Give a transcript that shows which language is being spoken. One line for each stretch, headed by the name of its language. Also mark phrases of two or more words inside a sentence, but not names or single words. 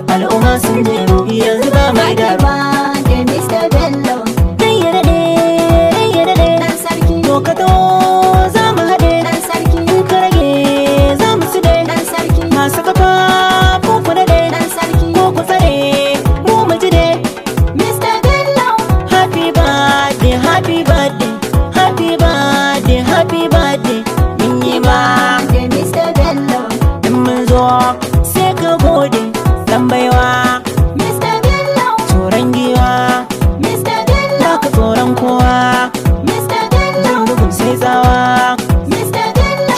Hausa: Al'umma sun jeru, yanzu ba mai daru.
English: Happy birthday,
Hausa: Mister Bello. Rai ya daɗe, rai ya daɗe. Ɗan sarki. To ka to, za mu haɗe. Ɗan sarki. In ka rage, za mu suɗe. Ɗan sarki. Masu kafa, ku ku daɗe. Ɗan sarki. Ko ku tsare, mu mu ji dai. Mister Bello.
English: Happy birthday, happy birthday, happy birthday, happy birthday.
Hausa: Mun yi ba. Birthday, Mister Bello. In mun zo, sai ka gode, dan baiwa. Mister Bello. Tsoron giwa, Mister Bello. ba ka tsoron kowa. Mister Bello. Jan bugun sai tsawa. Mister Bello.